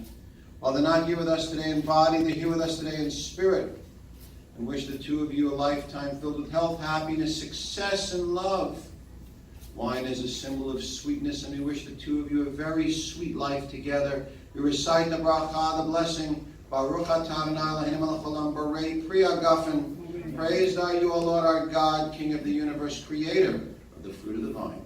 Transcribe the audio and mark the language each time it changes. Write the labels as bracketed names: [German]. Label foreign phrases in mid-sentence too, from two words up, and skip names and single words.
[English] While they're not here with us today in body, they're here with us today in spirit. And wish the two of you a lifetime filled with health, happiness, success, and love. Wine is a symbol of sweetness, and we wish the two of you a very sweet life together. We recite the bracha, the blessing, [Hebrew] ברוך אתה אדני אלהינו מלך העולם בורא פרי הגפן. [English] Praised are you, O Lord our God, King of the universe, creator of the fruit of the vine.